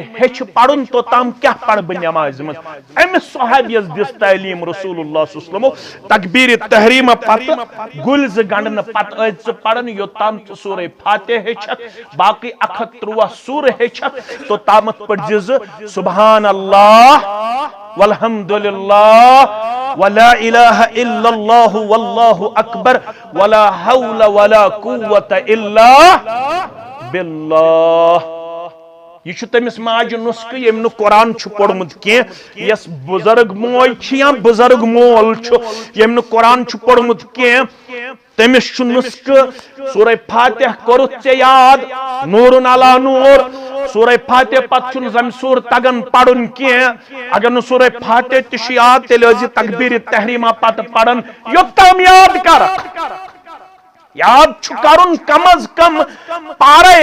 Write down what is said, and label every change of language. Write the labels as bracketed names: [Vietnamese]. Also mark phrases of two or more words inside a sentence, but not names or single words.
[Kashmiri] ہیٚچھِ پرُن توٚتام کیٛاہ پرٕ بہٕ نٮ۪مازِ منٛز أمِس صحابیس دِژ تعلیٖم [Arabic] رسول اللہ صلی اللہ علیہ وسلمو [Kashmiri] تکبیٖرِ تحریٖمہ پتہٕ گُلۍ 2 گنڈنہٕ پتہٕ ٲسۍ ژٕ پران یوٚتام ژٕ سورہ فاتح ہیٚچھکھ باقٕے 113 سورٕ ہیٚچھکھ توٚتامتھ پٔرزِ ژٕ [Arabic] سبحان اللہ والحمدللہ ولا الہ الا اللہ واللہ اکبر ولا حول ولا قوت الا [Kashmiri] باللہ یہ چھُ تٔمِس ماجہِ نُسخہٕ ییٚمۍ نہٕ قرآن چھُ پوٚرمُت کینٛہہ یۄس بُزرگ موج چھِ یا بُزرگ مول چھُ ییٚمۍ نہٕ قرآن چھُ پوٚرمُت کینٛہہ تٔمِس چھُ نُسخہٕ سورہ فاتح کوٚرُتھ ژےٚ یاد نوٗرُن علا نوٗر سورہ فاتح پتہٕ چھُنہٕ زمسور تگان پرُن کینٛہہ اگر نہٕ سورہ فاتح تہِ چھُ یاد تیٚلہِ ٲسۍ زِ تکبیٖرِ تحریٖمہ پتہٕ پران یوٚتام یاد کرکھ یاد چھُ کرُن کم از کم پارے